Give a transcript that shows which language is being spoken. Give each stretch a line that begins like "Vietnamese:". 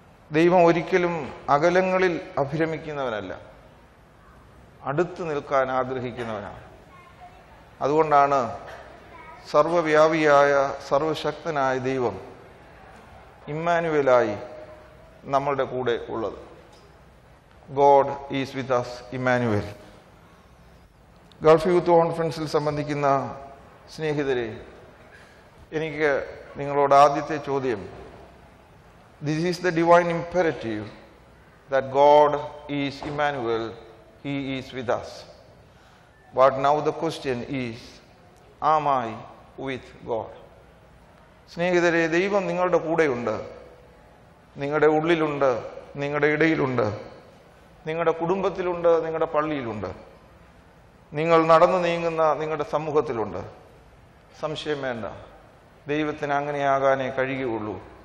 Malayalam: ദൈവം ഒരിക്കലും അകലങ്ങളിൽ അഭിരമിക്കുന്നവനല്ല, അടുത്ത് നിൽക്കാൻ ആഗ്രഹിക്കുന്നവനാണ്. അതുകൊണ്ടാണ് സർവവ്യാപിയായ സർവശക്തനായ ദൈവം ഇമ്മാനുവേലായി നമ്മളുടെ കൂടെ ഉള്ളത്.
English: God is with us, Emmanuel.
Malayalam: Gulf youth കോൺഫറൻസിൽ സംബന്ധിക്കുന്ന സ്നേഹിതരെ, എനിക്ക് നിങ്ങളോട് ആദ്യത്തെ ചോദ്യം,
English: this is the divine imperative that God is Emmanuel, He is with us. But now the question is, am I with God?
Malayalam: സ്നേഹിതരെ, ദൈവം നിങ്ങളുടെ കൂടെയുണ്ട്, നിങ്ങളുടെ ഉള്ളിലുണ്ട്, നിങ്ങളുടെ ഇടയിലുണ്ട്, നിങ്ങളുടെ കുടുംബത്തിലുണ്ട്, നിങ്ങളുടെ പള്ളിയിലുണ്ട്, നിങ്ങൾ നടന്നു നീങ്ങുന്ന നിങ്ങളുടെ സമൂഹത്തിലുണ്ട്. സംശയം വേണ്ട, ദൈവത്തിന് അങ്ങനെയാകാനേ കഴിയുകയുള്ളൂ.